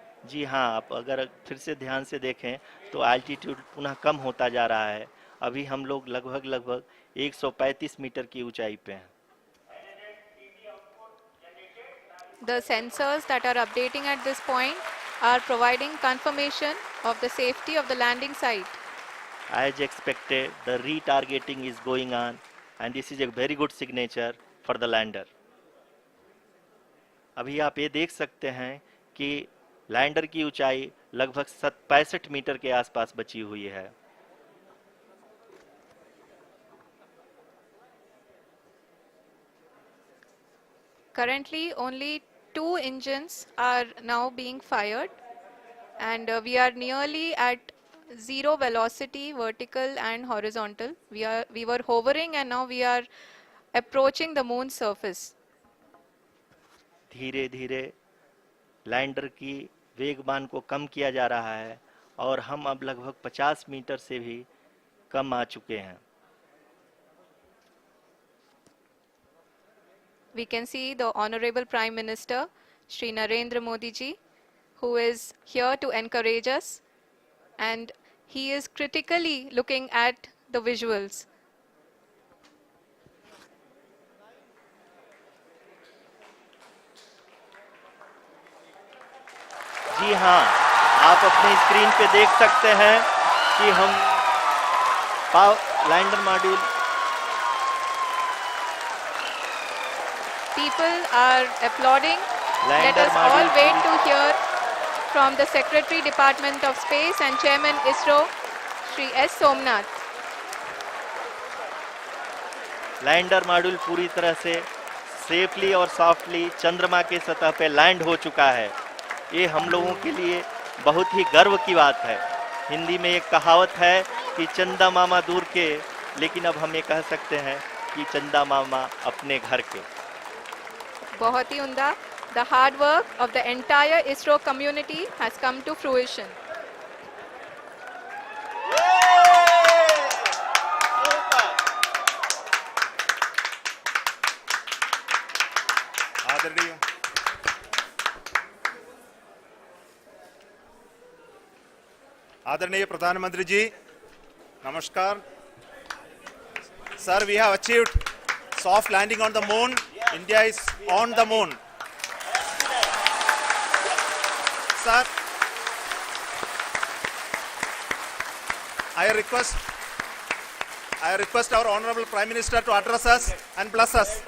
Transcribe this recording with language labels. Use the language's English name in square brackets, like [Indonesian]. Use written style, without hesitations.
[Hindi] जी हाँ, आप अगर फिर से ध्यान से देखें तो एल्टीट्यूड पुनः कम होता जा रहा है। अभी हम लोग लगभग लगभग 135 मीटर की ऊंचाई पे हैं। [English] The sensors that are updating at this point are providing confirmation of the safety of the landing site. As expected, the retargeting is going on, and this is a very good signature for the lander. [Hindi] अभी आप ये देख सकते हैं कि lander की ऊंचाई लगभग 65 मीटर के आसपास बची हुई है। [English] Currently, only two engines are now being fired, and we are nearly at zero velocity, vertical and horizontal. We were hovering, and now we are approaching the moon's surface. [Hindi] धीरे धीरे लैंडर की वेगमान को कम किया जा रहा है और हम अब लगभग 50 मीटर से भी कम आ चुके हैं। [English] We can see the Honorable Prime Minister, Shri Narendra Modi ji, who is here to encourage us, and he is critically looking at the visuals. [Hindi] जी हाँ, आप अपने स्क्रीन पे देख सकते हैं कि हम lander module [English] People are applauding. Let [Hindi] lander [English] us all [Hindi] module [English] wait to hear from the Secretary Department of Space and Chairman ISRO, Shri S. Somnath. [Hindi] Lander module पूरी तरह से सेफली और सॉफ्टली चंद्रमा के सतह पे लैंड हो चुका है। ये हम लोगों के लिए बहुत ही गर्व की बात है। हिंदी में एक कहावत है कि चंदा मामा दूर के, लेकिन अब हम ये कह सकते हैं कि चंदा मामा अपने घर के। बहुत ही उम्दा. [English] The hard work of the entire ISRO community has come to fruition. [Hindi] आदरणीय आदरणीय प्रधानमंत्री जी, नमस्कार। [English] Sir, we have achieved soft landing on the moon. India is on the moon. Sir, I request our Honorable Prime Minister to address us and bless us.